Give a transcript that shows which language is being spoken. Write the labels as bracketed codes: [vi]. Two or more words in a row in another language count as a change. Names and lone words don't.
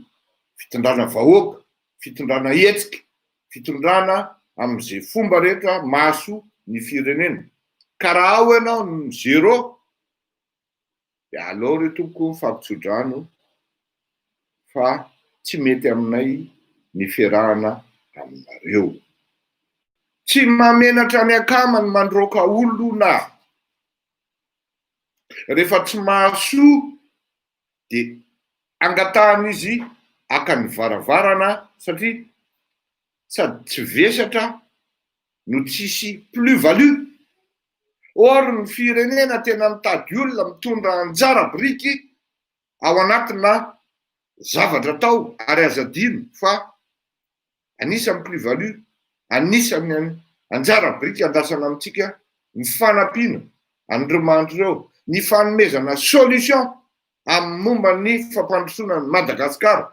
[mg] fitondrana vahoaka fitondrana hetsika fitondrana amin'izay fomba rehetra mahasoa ny firenena ka raha ao ianao ny zéro de aleo re tompoko fampitsodrano fa tsy mety aminay ny fiarahana aminareo tsy mamenatra ny akama ny mandroaka olona rehefa tsy mahasoa de angatahana izy akany varavarana satria sady tsy vesatra no tsisy [fr] plus value [mg] or ny firenena tena mitady olona mitondra anjara biriky ao anatina zavatra atao ary azadino fa anisany [fr] plus value [mg] anisany anjara biriky andasana amintsika ny fanampiana an'ireo mandreo ny fanomezana solution amin'ny momba ny fampandrosoana ny Madagasikara